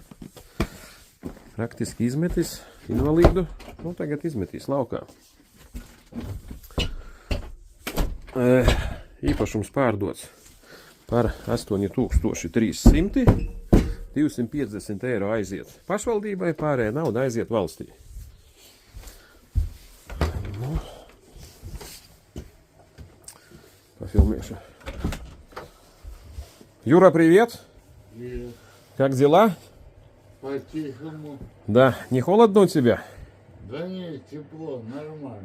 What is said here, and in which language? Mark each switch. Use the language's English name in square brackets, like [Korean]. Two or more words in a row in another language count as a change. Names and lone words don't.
[Latvian] Praktiski izmetis invalīdu, tagad izmetīs laukā. Īpašums pārdots par 8300, 250 eiro aiziet pašvaldībai, pārējā nauda aiziet valstī. [Russian] Пофилмеша. Юра, привет! Привет. Как дела? По-тихому. Да, не холодно у тебя? Да нет, тепло, нормально.